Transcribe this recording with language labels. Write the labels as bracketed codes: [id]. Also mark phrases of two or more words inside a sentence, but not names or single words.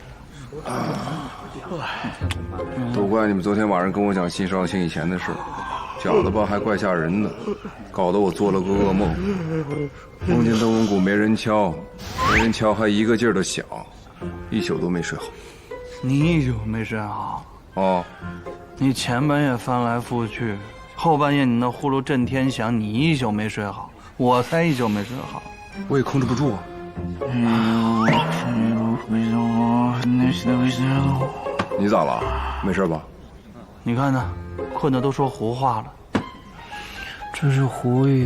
[zh] 都怪你们昨天晚上跟我講新少卿以前的事， 講的吧還怪嚇人的，搞得我做了個噩夢，夢見燈籠鼓沒人敲，沒人敲還一個勁兒的響，一宿都沒睡好。你一宿沒睡好？哦，你前半夜翻來覆去，後半夜你那呼嚕震天響，你一宿沒睡好，我才一宿沒睡好，我也控制不住啊。你咋了？沒事吧？你看他，困得都說胡話了。這是胡語，